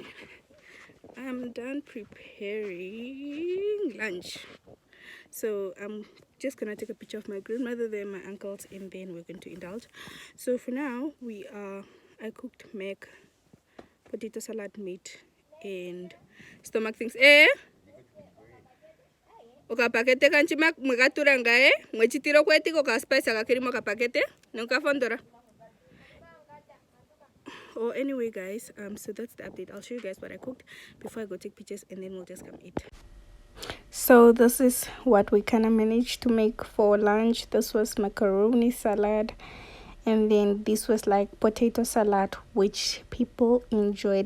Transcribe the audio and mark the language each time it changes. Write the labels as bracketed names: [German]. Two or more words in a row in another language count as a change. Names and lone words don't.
[English] I'm done preparing lunch. So I'm just gonna take a picture of my grandmother there, my uncles, and then we're going to indulge. So for now, I cooked mac, potato salad, meat, and stomach things. [Shona] Ukapakete kanchi mwakaturanga mwechitiro kwetiko ka spice akakirimo kapakete nokafondora. [English] Oh, anyway guys, so that's the update. I'll show you guys what I cooked before I go take pictures, and then we'll just come eat. So this is what we kind of managed to make for lunch. This was macaroni salad, and then this was like potato salad, which people enjoyed.